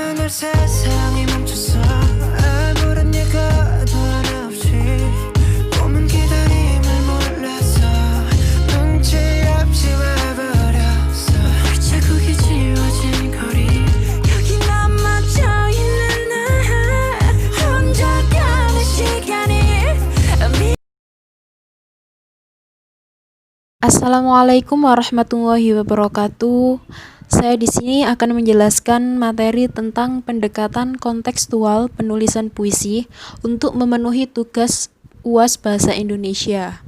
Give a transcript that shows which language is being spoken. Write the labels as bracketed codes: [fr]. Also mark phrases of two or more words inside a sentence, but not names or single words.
[ko] 세상이 멈췄어 아무런 예고도 없이 꿈은 기다림을 몰라서 눈치 없이 와버렸어 자국이 지워진 거리 여기 남아져 있는 나 혼자 가는 시간이 [ar] السلام عليكم ورحمة الله وبركاته. [id] Saya di sini akan menjelaskan materi tentang pendekatan kontekstual penulisan puisi untuk memenuhi tugas UAS Bahasa Indonesia.